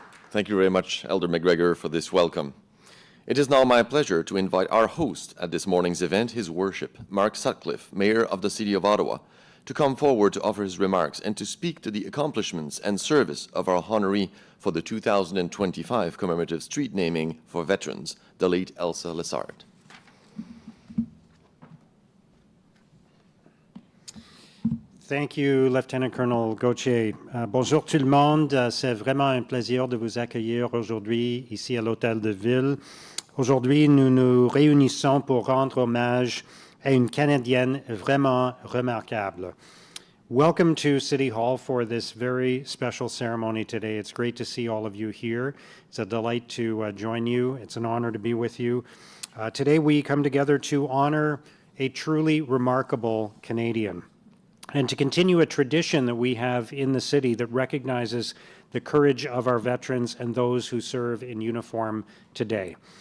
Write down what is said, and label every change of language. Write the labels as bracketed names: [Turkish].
[English] Thank you very much, Elder McGregor, for this welcome. It is now my pleasure to invite our host at this morning's event, His Worship, Mark Sutcliffe, Mayor of the City of Ottawa, to come forward to offer his remarks and to speak to the accomplishments and service of our honoree for the 2025 commemorative street naming for veterans, the late Elsa Lessard. Thank you, Lieutenant Colonel Gauthier. [French] Bonjour tout le monde. C'est vraiment un plaisir de vous accueillir aujourd'hui ici à l'Hôtel de Ville. Aujourd'hui, nous nous réunissons pour rendre hommage à une Canadienne vraiment remarquable. [English] Welcome to City Hall for this very special ceremony today. It's great to see all of you here. It's a delight to join you. It's an honor to be with you. Today we come together to honor a truly remarkable Canadian and to continue a tradition that we have in the city that recognizes the courage of our veterans and those who serve in uniform today.